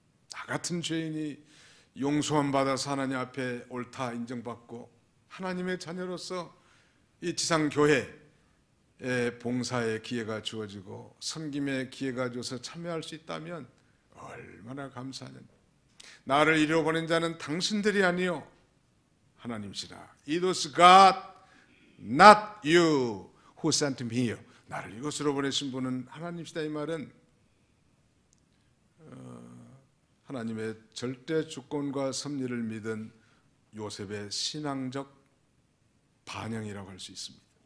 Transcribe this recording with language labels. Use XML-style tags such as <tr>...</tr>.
<ko>나 같은 죄인이 용서함 받아서 하나님 앞에 옳다 인정받고 하나님의 자녀로서 이 지상교회의 봉사의 기회가 주어지고 섬김의 기회가 주어서 참여할 수 있다면 얼마나 감사하냐. 나를 이루어 보낸 자는 당신들이 아니요 하나님이시라.</ko> <en>It was God, not you who sent me here.</en> <ko>나를 이곳으로 보내신 분은 하나님이시다. 이 말은 하나님의 절대 주권과 섭리를 믿은 요셉의 신앙적 반영이라고 할 수 있습니다.</ko>